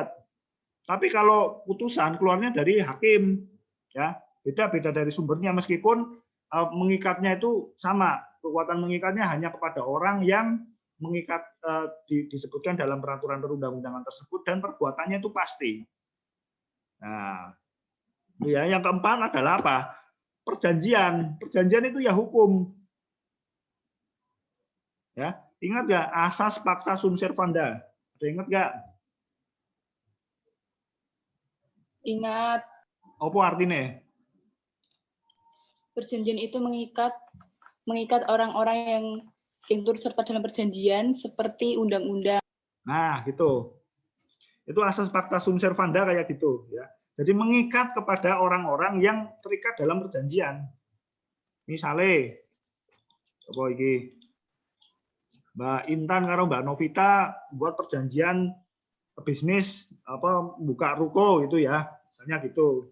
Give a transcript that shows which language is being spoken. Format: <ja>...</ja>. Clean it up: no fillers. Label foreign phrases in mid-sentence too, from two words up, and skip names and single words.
<id>Tapi kalau putusan keluarnya dari hakim ya, beda dari sumbernya meskipun mengikatnya itu sama, kekuatan mengikatnya hanya kepada orang yang mengikat disebutkan dalam peraturan perundang-undangan tersebut dan perbuatannya itu pasti. Nah, ya yang keempat adalah apa? Perjanjian. Perjanjian itu ya hukum. Ya, ingat nggak asas</id> <la>pacta sunt servanda?</la> <id>Ada ingat nggak? Ingat, Apa artinya? perjanjian itu mengikat orang-orang yang turut serta dalam perjanjian seperti undang-undang. Nah, gitu. Itu asas</id> <la>pacta sunt servanda</la> <id>kayak gitu, ya. Jadi mengikat kepada orang-orang yang terikat dalam perjanjian. Misalnya, apa ini? Mbak Intan karo Mbak Novita buat perjanjian bisnis apa buka ruko gitu ya, misalnya gitu.</id>